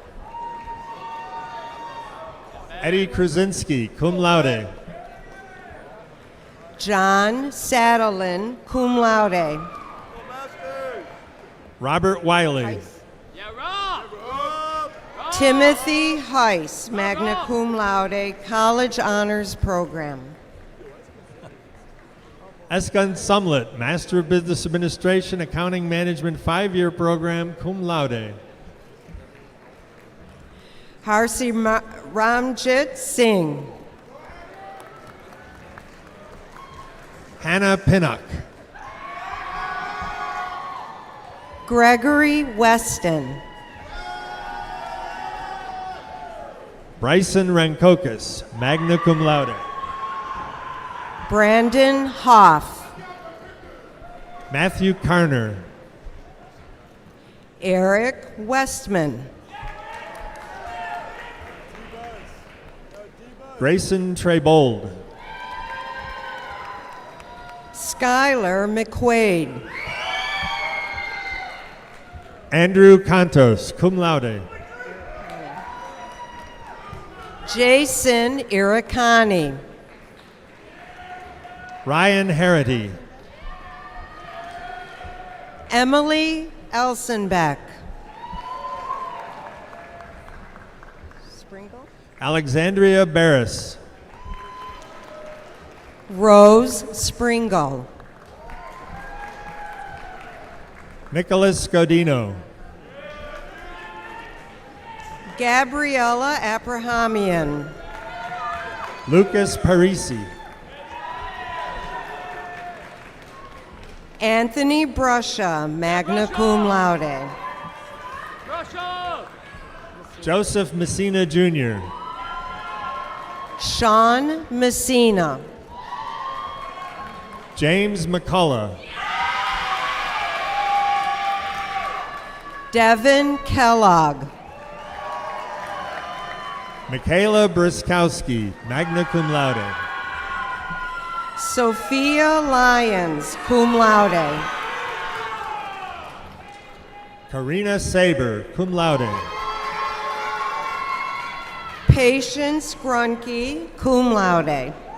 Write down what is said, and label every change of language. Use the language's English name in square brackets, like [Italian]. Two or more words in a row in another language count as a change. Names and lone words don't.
[English] Eddie Krasinski, [Latin] cum laude. [English] John Saddlin, [Latin] cum laude. [English] Robert Wiley. Timothy Heiss, [Latin] magna cum laude, [English] College Honors Program. Eskan Sumlet, Master of Business Administration, Accounting Management 5-year program, [Latin] cum laude. [English] Harsi Ramjit Singh. Hannah Pinnock. Gregory Weston. Bryson Rankokis, [Latin] magna cum laude. [English] Brandon Hoff. Matthew Carner. Eric Westman. Grayson Trebold. Skylar McQuaid. Andrew Cantos, [Latin] cum laude. [English] Jason Irikani. Ryan Harity. Emily Elsenbeck. Springle. Alexandria Barris. Rose Springle. Nicholas Godino. Gabriella Abrahamian. Lucas Parisi. Anthony Brusha, [Latin] magna cum laude. [English] Joseph Messina Jr. Sean Messina. James McCullough. Devin Kellogg. Michaela Briskowski, [Latin] magna cum laude. [English] Sophia Lyons, [Latin] cum laude. [English] Karina Saber, [Latin] cum laude. [English] Patience Grunke, [Latin] cum laude.